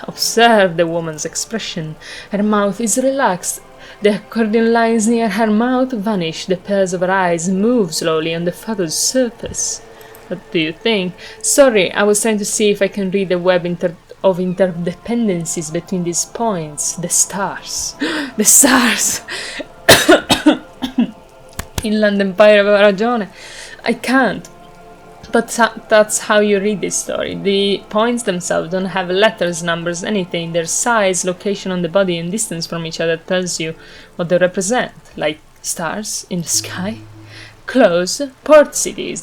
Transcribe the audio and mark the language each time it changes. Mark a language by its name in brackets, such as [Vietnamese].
[English] Observe the woman's expression. Her mouth is relaxed. The accordion lines near her mouth vanish. The pairs of her eyes move slowly on the photo's surface. What do you think? Sorry, I was trying to see if I can read the web of interdependencies between these points. The stars. The stars! [Italian] Il Land Empire aveva ragione. [English] I can't. But that's how you read this story. The points themselves don't have letters, numbers, anything. Their size, location on the body, and distance from each other tells you what they represent. Like stars in the sky. Close, port cities.